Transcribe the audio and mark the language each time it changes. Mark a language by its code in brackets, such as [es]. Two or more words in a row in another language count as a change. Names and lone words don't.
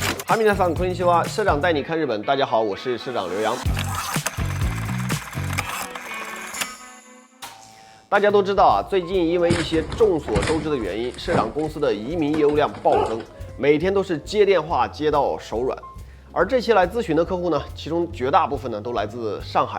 [ja] 哈密纳桑こんにちは， [zh] 社长带你看日本。大家好，我是社长刘洋。大家都知道啊，最近因为一些众所周知的原因，社长公司的移民业务量暴增，每天都是接电话接到手软。而这些来咨询的客户呢，其中绝大部分呢都来自上海。